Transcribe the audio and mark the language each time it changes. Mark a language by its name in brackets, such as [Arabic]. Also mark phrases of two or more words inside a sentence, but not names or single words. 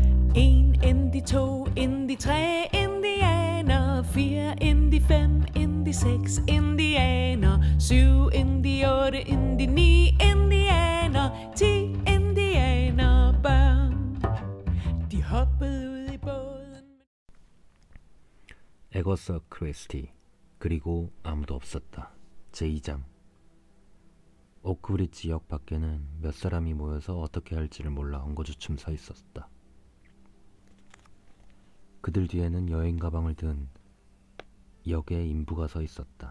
[Danish] En Indy, to Indy, tre indianer, fire Indy, fem Indy, seks indianer, syv Indy, otte Indy, ni indianer, 10 indianerbørn. De hoppede ud i båden. [Korean] 에거서 크리스티. 그리고 아무도 없었다. 제2장. 오크브리지 역 밖에는 몇 사람이 모여서 어떻게 할지를 몰라 엉거주춤 서 있었다. 그들 뒤에는 여행 가방을 든 역의 인부가 서 있었다.